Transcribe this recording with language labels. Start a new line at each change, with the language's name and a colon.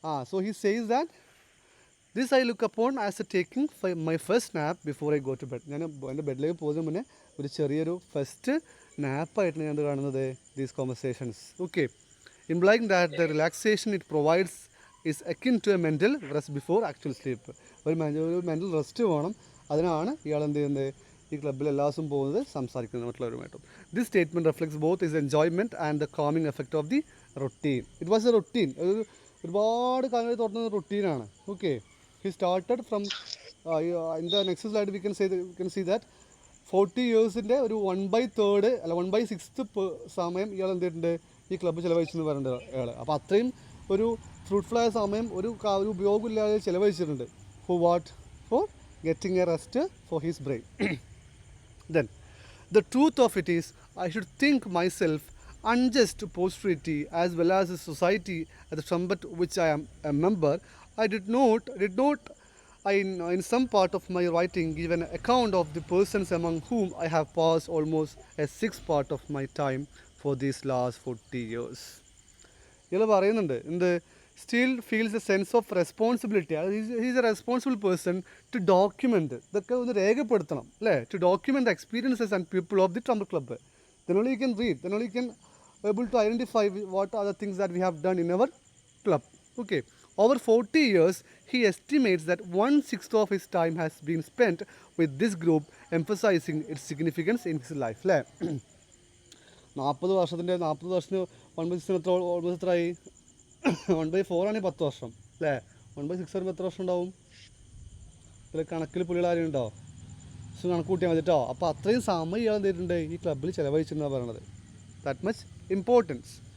English: So he says that this I look upon as a taking my first nap before I go to bed.
Malayalam: ഞാൻ എൻ്റെ ബെഡിലേക്ക് പോകുന്നതിന് മുന്നേ ഒരു ചെറിയൊരു first നാപ്പായിട്ടാണ് ഞാൻ കാണുന്നത് these conversations.
English: Okay, implying that the relaxation it provides is akin to a mental rest before actual sleep.
Malayalam: ഒരു mental rest വേണം, അതിനാണ് ഇയാൾ എന്ത് ചെയ്യുന്നത്? ഈ ക്ലബ്ബിൽ എല്ലാ ദിവസവും പോകുന്നത്, സംസാരിക്കുന്നത് മറ്റുള്ളവരുമായിട്ടും.
English: This statement reflects both is enjoyment and the calming effect of the routine.
Malayalam: It was A routine, ഒരുപാട് കാലങ്ങൾ തുടങ്ങുന്ന റൊട്ടീനാണ്.
English: okay, he started from in the next slide we can see that 40 yearsൻ്റെ
Malayalam: ഒരു 1/3 അല്ല 1/6 സമയം ഇയാൾ എന്ത് ചെയ്തിട്ടുണ്ട്? ഈ ക്ലബ്ബ് ചിലവഴിച്ചെന്ന് പറയുന്നുണ്ട് അയാൾ. അപ്പോൾ അത്രയും ഒരു ഫ്രൂട്ട്ഫുള്ളായ സമയം ഒരു ഉപയോഗമില്ലാതെ ചിലവഴിച്ചിട്ടുണ്ട്.
English: For what? For getting a rest for his brain. Then the truth of it is I should think myself unjust to posterity as well as the society at the trumpet which I am a member. I did not in some part of my writing give an account of the persons among whom I have passed almost a sixth part of my time for these last 40 years.
Malayalam: ഇയാൾ പറയുന്നുണ്ട് എന്ത്?
English: Still feels a sense of responsibility. He's a responsible person to document,
Malayalam: ഇതൊക്കെ ഒന്ന് രേഖപ്പെടുത്തണം,
English: അല്ലേ, to document experiences and people of the trumpet club. Then only you can read, then only you can able to identify what are the things that we have done in our club. Okay, over 40 years he estimates that 1/6 of his time has been spent with this group, emphasizing its significance in his life.
Malayalam: അല്ലേ, 40 വർഷത്തിന് 1/6 almost എത്രയായി? 1/4 ആണെങ്കിൽ 10 വർഷം, അല്ലേ. 1/6 വരുമ്പോൾ എത്ര വർഷം ഉണ്ടാവും? ഇതിൽ കണക്കിൽ പുള്ളികൾ ഉണ്ടോ? കണക്ക് കൂട്ടിയാൽ മതി കേട്ടോ. അപ്പോൾ അത്രയും സമയം ഇയാൾ എന്ത് ചെയ്തിട്ടുണ്ട്? ഈ ക്ലബ്ബിൽ ചിലവഴിച്ചെന്നാണ് പറയണത്.
English: That much importance.